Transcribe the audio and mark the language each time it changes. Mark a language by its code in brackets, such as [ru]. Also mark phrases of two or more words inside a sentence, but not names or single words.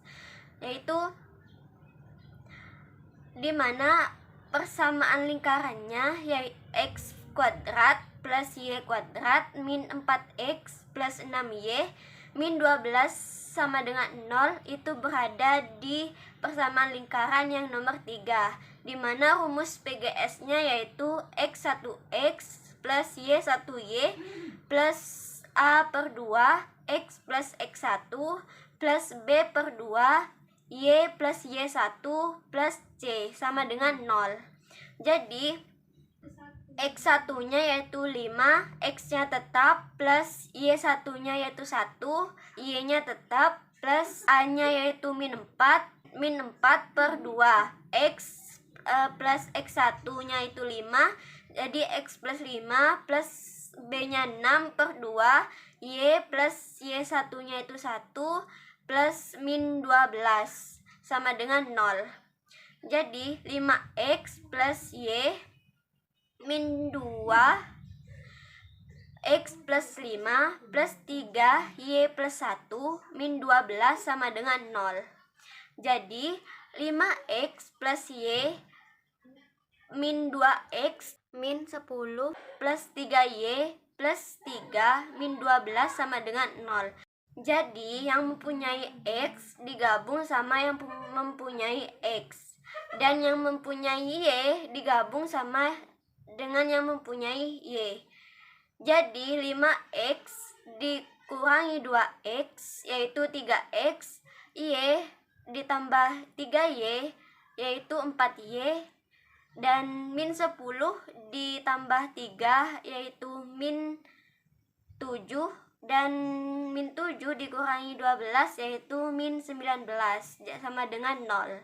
[id] Yaitu dimana persamaan lingkarannya yaitu x kuadrat plus y kuadrat min 4x plus 6y min 12 sama dengan 0 itu berada di persamaan lingkaran yang nomor 3, di mana rumus PGS-nya yaitu x1x plus y1y plus a per 2 x plus x1 plus b per 2 y plus y1 plus c sama dengan 0. Jadi x1-nya yaitu 5, x-nya tetap, plus y1-nya yaitu 1, y-nya tetap, plus a-nya yaitu min 4 per 2, x plus x1-nya itu 5, jadi x plus 5 plus b-nya 6 per 2, y plus y1-nya itu 1, plus min 12 sama dengan 0. Jadi 5x plus y min 2 x plus 5 plus 3 y plus 1 min 12 sama dengan 0. Jadi 5x plus y min 2x min 10 plus 3y plus 3 min 12 sama dengan 0. Jadi yang mempunyai x digabung sama yang mempunyai x, dan yang mempunyai y digabung sama dengan yang mempunyai y. Jadi 5x dikurangi 2x yaitu 3x, y ditambah 3y yaitu 4y, dan min 10 ditambah 3 yaitu min 7, dan min 7 dikurangi 12 yaitu min 19 sama dengan 0.